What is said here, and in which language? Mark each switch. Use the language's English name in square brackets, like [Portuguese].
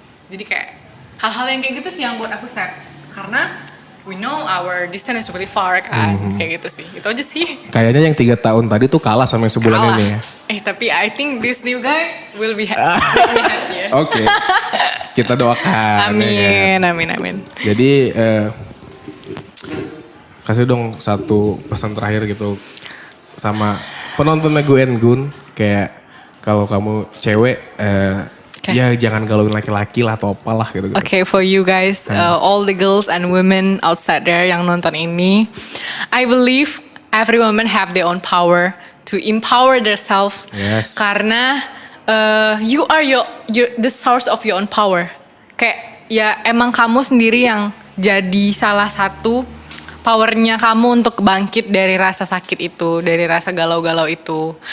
[Indonesian] Jadi kayak hal-hal yang kayak gitu sih yang buat aku sad. [English] Karena we know our distance is really far kan. [Indonesian] Kayak gitu sih. Itu aja sih. Kayaknya yang 3 tahun tadi tuh kalah sama yang sebulan Kalah. ini ya. [English] Tapi I think this new guy will be happy. [Indonesian] Ya. Oke. Kita doakan. Amin, ya. amin. Jadi kasih dong satu pesan terakhir gitu sama penontonnya Gun Gun, kayak kalau kamu cewek ya jangan galauin laki-laki lah atau apalah gitu. [English] Okay, for you guys, all the girls and women outside there [Indonesian] yang nonton ini, [English] I believe every woman have their own power to empower themselves. Yes. Karena you are the source of your own power. [Indonesian] Kayak ya emang kamu sendiri yang jadi salah satu powernya kamu untuk bangkit dari rasa sakit itu, dari rasa galau-galau itu.